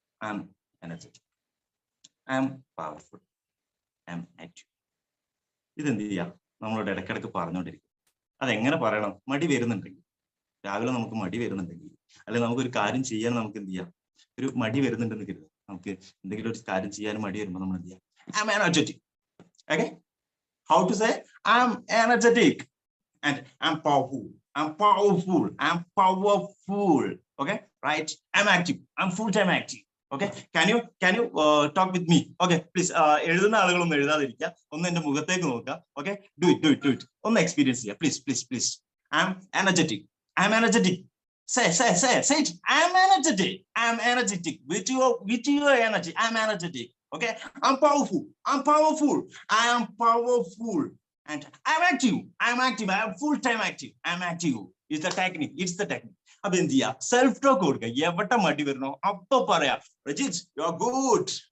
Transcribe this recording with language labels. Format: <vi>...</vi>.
<en>I am energetic, I am powerful, I am active.</en> <ml>ഇതെന്ത് ചെയ്യാം, നമ്മളോട് ഇടയ്ക്കിടയ്ക്ക് പറഞ്ഞുകൊണ്ടിരിക്കും. അതെങ്ങനെ പറയണം, മടി വരുന്നുണ്ടെങ്കിൽ, രാവിലെ നമുക്ക് മടി വരുന്നുണ്ടെങ്കിൽ, അല്ലെങ്കിൽ നമുക്കൊരു കാര്യം ചെയ്യാൻ നമുക്ക് എന്ത് ചെയ്യാം, ഒരു മടി വരുന്നുണ്ടെന്ന് കരുതുക. നമുക്ക് എന്തെങ്കിലും ഒരു കാര്യം ചെയ്യാൻ മടി വരുമ്പോൾ നമ്മൾ എന്ത് ചെയ്യാം, I am energetic.</ml> <en>Okay, how to say I'm energetic and I'm powerful, I'm powerful, I'm powerful. Okay, right, I'm active, I'm full-time active. Okay, can you talk with me? Okay, please.</en> <ml>എഴുതുന്ന ആളുകളൊന്നും എഴുതാതിരിക്കുക, ഒന്ന് എന്റെ മുഖത്തേക്ക് നോക്കുക. Okay, do it. ഒന്ന് experience ചെയ്യുക, please.</ml> <en>I'm energetic, I'm energetic. Say it. I'm energetic with your energy. I'm energetic. Okay, I'm powerful, I am powerful, and I'm active, I am full-time active, I'm active. It's the technique.</en> <ml>അപ്പൊ എന്ത് ചെയ്യാ, self talk കൊടുക്കുക. എവിടെ മടി വരണോ അപ്പൊ പറയാ, Rajith you are good,</ml>